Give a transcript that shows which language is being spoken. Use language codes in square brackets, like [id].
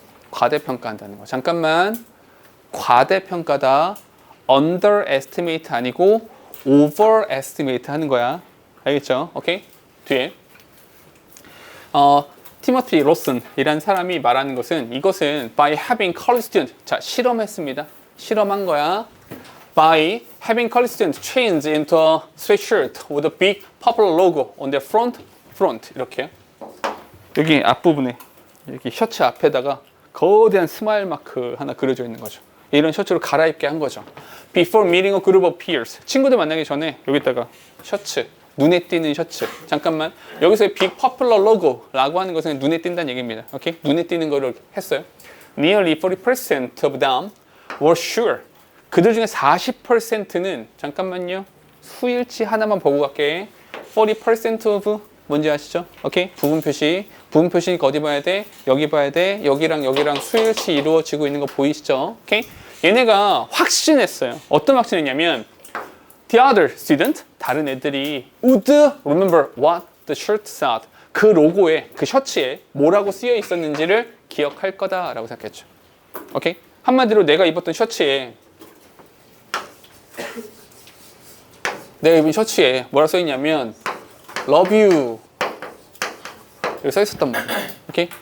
[ko] 과대평가한다는 거. 잠깐만. 과대평가다. underestimate 아니고 overestimate 하는 거야. 알겠죠? 오케이? 뒤에 티모티 로슨이라는 사람이 말하는 것은 이것은 [en] by having college student. [ko] 자, 실험했습니다. 실험한 거야. [en] By having college students change into a sweatshirt with a big popular logo on their front [ko] 이렇게 여기 앞부분에 이렇게 셔츠 앞에다가 거대한 스마일 마크 하나 그려져 있는 거죠. 이런 셔츠로 갈아입게 한 거죠. [en] Before meeting a group of peers. [ko] 친구들 만나기 전에 여기다가 셔츠, 눈에 띄는 셔츠. 잠깐만. 여기서의 [en] big popular logo [ko] 라고 하는 것은 눈에 띈다는 얘기입니다. 오케이? 눈에 띄는 거를 했어요. [en] Nearly 40% of them were sure. [ko] 그들 중에 40%는 잠깐만요. 수일치 하나만 보고 갈게. 40% of 뭔지 아시죠? 오케이? 부분 표시. 부분 표시니까 어디 봐야 돼? 여기 봐야 돼. 여기랑 여기랑 수일치 이루어지고 있는 거 보이시죠? 오케이? 얘네가 확신했어요. 어떤 확신했냐면 [en] The other student, [ko] 다른 애들이 [en] would remember what the shirt said. [ko] 그 로고에, 그 셔츠에 뭐라고 쓰여 있었는지를 기억할 거다라고 생각했죠. 오케이? 한마디로 내가 입었던 셔츠에 내가 입은 셔츠에 뭐라 써 있냐면 [en] Love you [ko] 여기 써 있었단 말이야. 오케이?